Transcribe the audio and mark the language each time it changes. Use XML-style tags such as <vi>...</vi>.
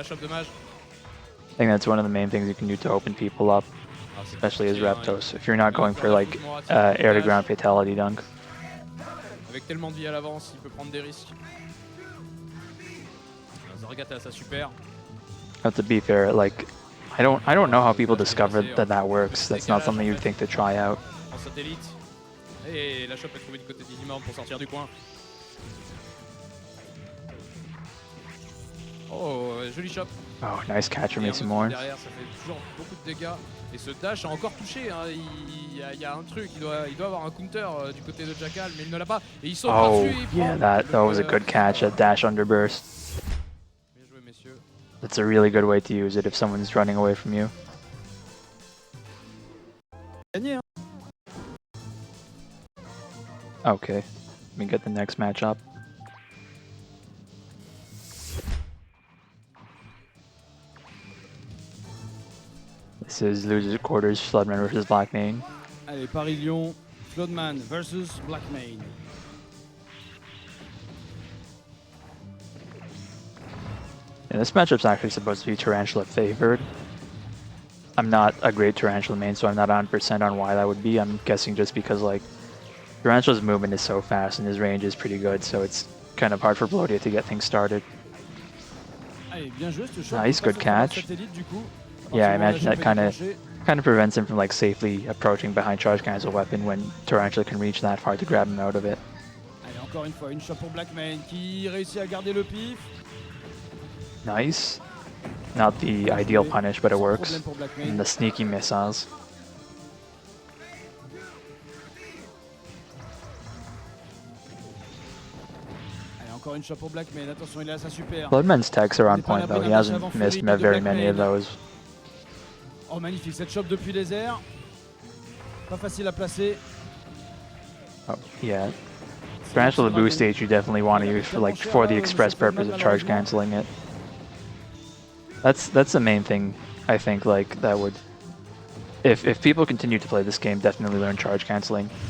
<en>I think that's one of the main things you can do to open people up, especially as Reptos, if you're not going for like air to ground fatality dunk.</en> <fr>Avec tellement de vie à l'avance, il peut prendre des risques. Zargat a sa super.</fr> <en>To be fair, like I don't know how people discover that works. That's not something you'd think to try out.</en> <fr>En satellite. Et la chope est trouvée du côté d'Easymorn pour sortir du coin. Oh, joli chop.</fr> <en>Oh, nice catch from Mixup.</en> <fr>Derrière, ça fait toujours beaucoup de dégâts. Et ce dash a encore touché. Hein. Il y a un truc. Il doit avoir un counter du côté de Jackal, mais il ne l'a pas. Et il saute par-dessus.</fr> <en>Yeah, that was a good catch. That dash under burst.</en> <fr>Bien joué, messieurs.</fr> <en>That's a really good way to use it if someone's running away from you.</en> <fr>Gagné, hein.</fr> <en>Okay, let me get the next matchup. This is losers quarters, Floodman versus Blackmane.</en> <fr>Allez, Paris-Lyon, Floodman versus Blackmane.</fr> <en>And this matchup's actually supposed to be Tarantula favored. I'm not a great Tarantula main, so I'm not 100% on why that would be. I'm guessing just because like Tarantula's movement is so fast and his range is pretty good, so it's kind of hard for Blodia to get things started.</en> <fr>Allez, bien joué, ce shot</fr> <en>Nice, good catch.</en> <fr>Du coup,</fr> <en>Yeah, I imagine that kind of prevents him from like safely approaching behind charge cancel weapon when Tarantula can reach that far to grab him out of it.</en> <fr>Allez, encore une fois, une shot pour Blackman qui réussit à garder le pif.</fr> <en>Nice. Not the ideal punish, but it works. And the sneaky missiles.</en> <fr>Encore une shot pour Blackman, attention, il est à sa super.</fr> <en>Bloodman's techs are on point though, he hasn't missed very many of those.</en> <fr>Oh magnifique, cette shot depuis les airs. Pas facile à placer.</fr> <en>Oh, yeah. Tarantula boost stage you definitely want to use for the express purpose of charge canceling it. That's the main thing I think like that would if people continue to play this game, definitely learn charge canceling.</en>